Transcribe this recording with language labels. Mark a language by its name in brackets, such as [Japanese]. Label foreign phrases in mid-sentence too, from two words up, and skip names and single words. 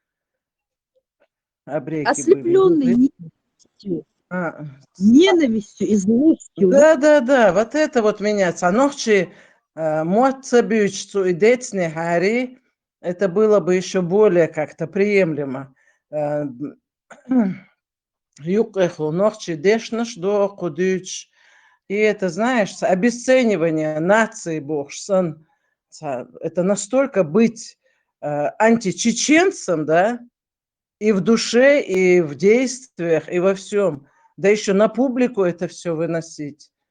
[Russian] Ослепленный ненавистью и злостью. Да, вот это вот меняется. [Chechen] Нохчи моцабючцу и децне хари, [Russian] это было бы еще более как-то приемлемо. [Chechen] Юкэху нохчи дешнаш до кудюч. [Russian] И это, знаешь, обесценивание нации богсан. Это настолько быть античеченцем, да, и в душе, и в действиях, и во всем. Да еще на публику это все выносить.